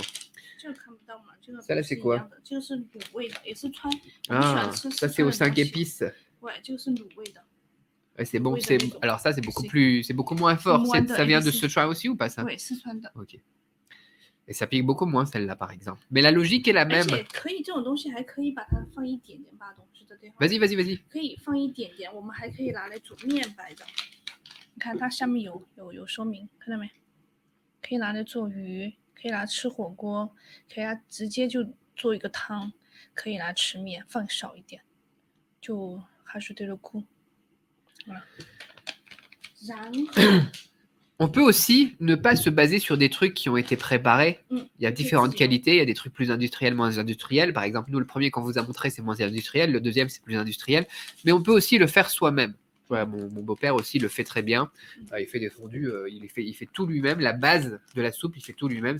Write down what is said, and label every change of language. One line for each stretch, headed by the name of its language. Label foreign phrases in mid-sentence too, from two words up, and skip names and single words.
French: Ça, là, c'est quoi? Ah, ça, c'est aux 5 épices. Ouais, c'est bon. Alors ça, c'est beaucoup moins fort. Ça vient de Sichuan aussi ou pas, ça? Oui, Sichuan. Ok. Et ça pique beaucoup moins celle-là, par exemple. Mais la logique est la même. Vas-y.
Chinese: 可以放一点点，我们还可以拿来煮面白的。你看它下面有说明，看到没？可以拿来做鱼，可以拿来吃火锅，可以拿直接就做一个汤，可以拿来吃面，放少一点，就还是对了gut。然后。
French: On peut aussi ne pas se baser sur des trucs qui ont été préparés. Il y a différentes qualités, il y a des trucs plus industriels, moins industriels. Par exemple, nous, le premier qu'on vous a montré, c'est moins industriel. Le deuxième, c'est plus industriel. Mais on peut aussi le faire soi-même. Voilà, mon beau-père aussi le fait très bien. Il fait des fondus, il fait tout lui-même. La base de la soupe, il fait tout lui-même.